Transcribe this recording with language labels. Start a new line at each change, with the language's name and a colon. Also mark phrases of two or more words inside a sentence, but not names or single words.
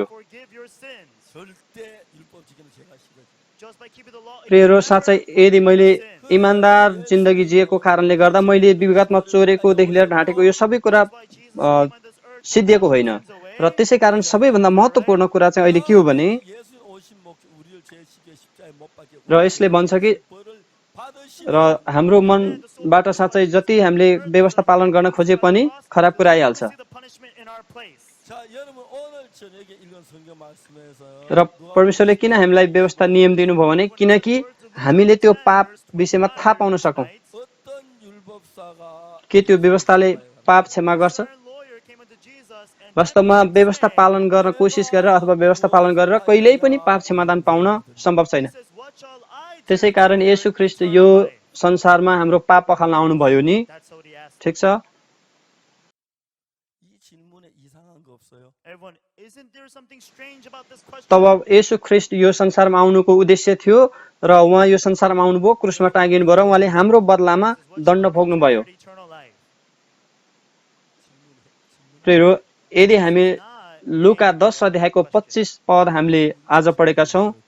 English: forgive your sins.
Korean: 절대 율법 지키는 죄가 싫어져.
English: Just by keeping the law, it
Nepali: प्रियहरू
English: will
Nepali: साँच्चै
English: never
Nepali: यदि मैले
English: sin.
Nepali: इमान्दार जिन्दगी जिएको कारणले गर्दा मैले विगतमा चोरेकोदेखि लिएर ढाँटेको यो सबै कुरा
English: That's why Jesus came on this earth to
Nepali: सिद्धिएको
English: take
Nepali: होइन।
English: sins away.
Nepali: र त्यसै कारण सबैभन्दा महत्त्वपूर्ण कुरा चाहिँ अहिले के हो भने
Korean: 예수 오신 목적 우리를 죄 지게 십자가에 못 박혀
Nepali: र यसले भन्छ कि
Korean: 벌을 받으시는
Nepali: र हाम्रो मनबाट साँच्चै जति हामीले व्यवस्था पालन गर्न खोजे पनि खराब कुरा आइहाल्छ।
English: See the punishment in our place.
Korean: 자, 여러분 오늘 저녁에 읽은 성경 말씀에서
Nepali: र परमेश्वरले किन हामीलाई व्यवस्था नियम दिनुभयो भने किनकि हामीले त्यो पाप विषयमा थाहा पाउन सकौँ
Korean: 어떤 율법사가
Nepali: के त्यो व्यवस्थाले पाप क्षमा गर्छ वास्तवमा व्यवस्था पालन गर्न कोसिस गरेर अथवा व्यवस्था पालन गरेर कहिल्यै पनि पाप क्षमादान पाउन सम्भव छैन त्यसै कारण येशू ख्रीष्ट यो संसारमा हाम्रो पाप पखाल्न आउनुभयो नि ठिक छ
Korean: 이 질문에 이상한 거 없어요?
Nepali: तब येशू ख्रीष्ट यो संसारमा आउनुको उद्देश्य थियो र उहाँ यो संसारमा आउनुभयो क्रुसमा टाँगिनु भयो र उहाँले हाम्रो बदलामा दण्ड भोग्नुभयो प्रियहरू यदि हामी लुका 10 अध्यायको 25 पद हामीले आज पढेका छौँ